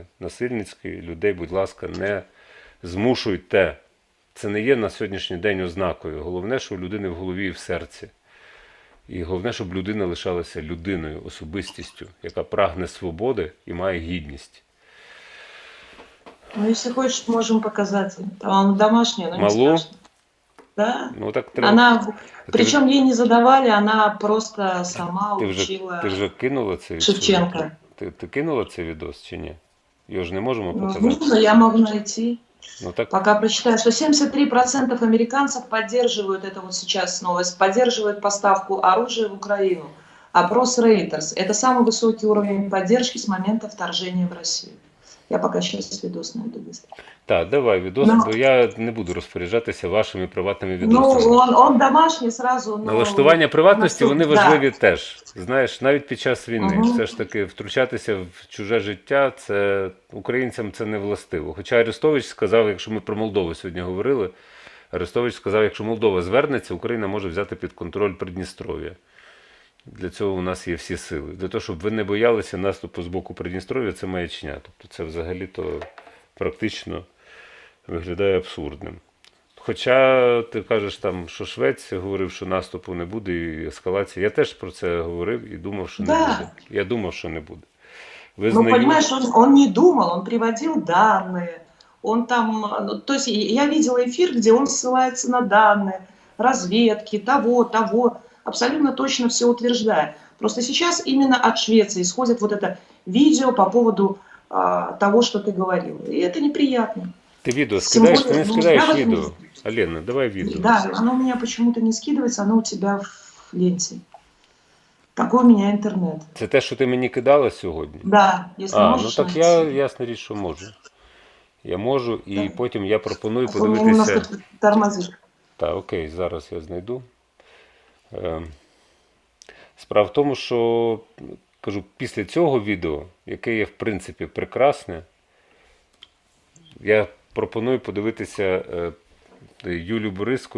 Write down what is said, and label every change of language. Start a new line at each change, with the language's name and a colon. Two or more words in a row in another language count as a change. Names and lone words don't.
Ukrainian: Насильницькі людей, будь ласка, не змушуйте. Це не є на сьогоднішній день ознакою. Головне, що у людини в голові і в серці. І головне, щоб людина лишалася людиною, особистістю, яка прагне свободи і має гідність. Ну,
Russian: если хочешь, можем показать. Она домашняя, но не Малу? страшно. Да?
Ukrainian: Ну, так треба.
Russian: Она, причем ей не задавали, она просто сама учила
Ukrainian: Ти вже кинула цей Шевченка. Ти кинула цей відос чи ні? Його ж не можемо Ну, показати.
Russian: нужно, я могу найти. Ну, так, Пока прочитаю, что 73% американцев поддерживают, это вот сейчас новость, поддерживают поставку оружия в Украину. Опрос Reuters. Это самый высокий уровень поддержки с момента вторжения в Россию. Я пока сейчас видос найду быстро.
Ukrainian: так, давай відос, Ну. бо я не буду розпоряджатися вашими приватними Ну, відосами.
Russian: он домашний сразу. Но
Ukrainian: Налаштування приватності, вони
Russian: да.
Ukrainian: важливі теж. Знаєш, навіть під час війни. Мгм. Все ж таки, втручатися в чуже життя, це українцям це не властиво. Хоча Арестович сказав, якщо ми про Молдову сьогодні говорили, Арестович сказав, якщо Молдова звернеться, Україна може взяти під контроль Придністров'я. Для цього у нас є всі сили. Для того, щоб ви не боялися наступу з боку Придністров'я, це маячня. Тобто це взагалі-то практично виглядає абсурдним. Хоча ти кажеш, там, що Швеція говорив, що наступу не буде і ескалації. Я теж про це говорив і думав, що не
Russian: Да.
Ukrainian: буде. Я думав, що не буде. Ну, Визнаю,
Russian: понимаешь, он не думал, он приводил данные. Он там, ну, то есть я видела эфир, где он ссылается на данные, разведки, того. Абсолютно точно все утверждает. Просто сейчас именно от Швеции исходит вот это видео по поводу того, что ты говорил. И это неприятно.
Ukrainian: ти відео Тим скидаєш, більше, ти не ну, скидаєш я відео.
Russian: возьму.
Ukrainian: Алена, давай відео.
Russian: Да, оно у меня почему-то не скидывается, оно у тебя в ленте. Такой у меня интернет.
Ukrainian: Це те, що ти мені кидала сьогодні?
Russian: Да, если Ну можешь так найти.
Ukrainian: я, ясна річ, що можу. Я можу, і потім я пропоную
Russian: А то у меня
Ukrainian: подивитися.
Russian: немножко тормозишь.
Ukrainian: Так, окей, зараз я знайду. Справа в тому, що, кажу, після цього відео, яке є, в принципі, прекрасне, я пропоную подивитися Юлю Бориску.